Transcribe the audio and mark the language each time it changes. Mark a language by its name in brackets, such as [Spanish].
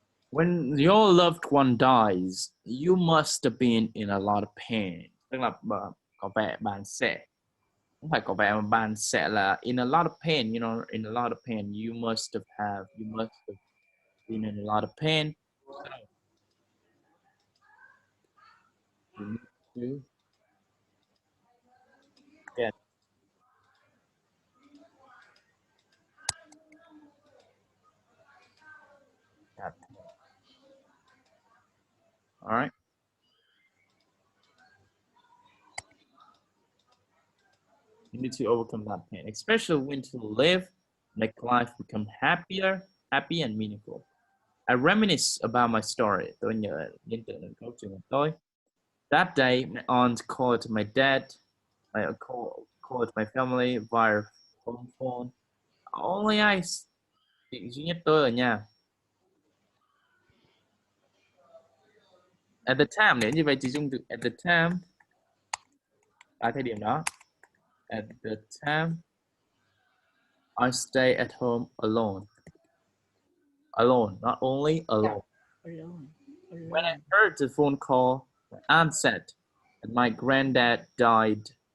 [English] When your loved one dies, you must have been in a lot of pain. [Vietnamese] Tức là có vẻ bạn sẽ không phải có vẻ mà bạn sẽ là [English] in a lot of pain, you know, in a lot of pain. You must have been in a lot of pain. So you need to get that pain. All right. You need to overcome that pain, especially when to live, make life become happy and meaningful. I reminisce about my story. [Vietnamese] Tôi nhớ liên tưởng đến câu chuyện của tôi. [English] That day, my aunt called my dad. I called my family via phone. Only I, [Vietnamese] chỉ duy nhất tôi ở nhà. [English] At the time, [Vietnamese] nếu như vậy chỉ dùng từ [English] at the time. [Vietnamese] Tại thời điểm đó. [English] At the time, I stay at home alone. Alone, not only alone. Alone. When I heard the phone call, my aunt said that my granddad died.